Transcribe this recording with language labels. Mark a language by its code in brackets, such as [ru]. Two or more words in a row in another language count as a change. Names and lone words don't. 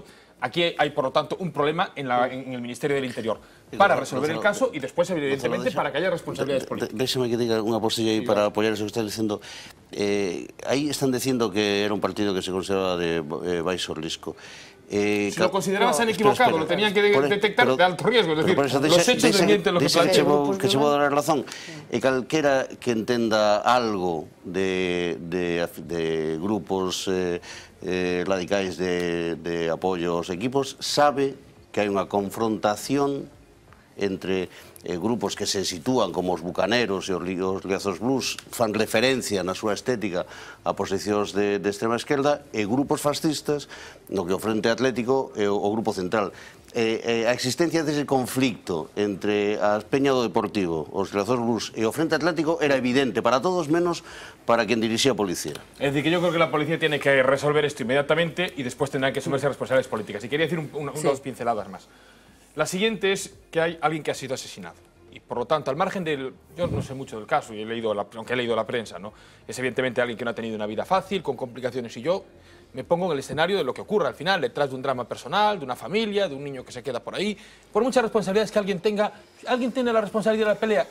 [es] Aquí hay, por lo tanto, un problema en el Ministerio del Interior para resolver el caso y después, evidentemente, para que haya responsabilidades políticas. Déjeme que diga una posilla ahí para apoyar eso que está diciendo. Ahí están diciendo que era un partido que se consideraba de [gl] baixo risco. [es] Si lo consideraban, se han equivocado, lo tenían que detectar de alto riesgo, es decir, los hechos desmienten lo que plantean. Que se puede dar razón. [gl] Calquera que entenda algo de grupos radicais de apoio aos equipos sabe que hai unha confrontación entre grupos que se sitúan como os bucaneros e os Riazor Blues, fan referencia na súa estética a posicións de extrema esquerda, e grupos fascistas, no que o Frente Atlético e o Grupo Central. A existencia dese conflicto entre a Peña do Deportivo, os Riazor Blues e o Frente Atlético era evidente para todos menos para quen dirixía a policía. [es] Es decir, que yo creo que la policía tiene que resolver esto inmediatamente y después tendrán que asumirse responsabilidades políticas. Y quería decir dos pinceladas más. La siguiente es que hay alguien que ha sido asesinado. Y por lo tanto, al margen del... Yo no sé mucho del caso, y aunque he leído la prensa, ¿no? Es evidentemente alguien que no ha tenido una vida fácil, con complicaciones, y yo me pongo en el escenario de lo que ocurre al final, detrás de un drama personal, de una familia, de un niño que se queda por ahí, por muchas responsabilidades que alguien tiene la responsabilidad de la pelea.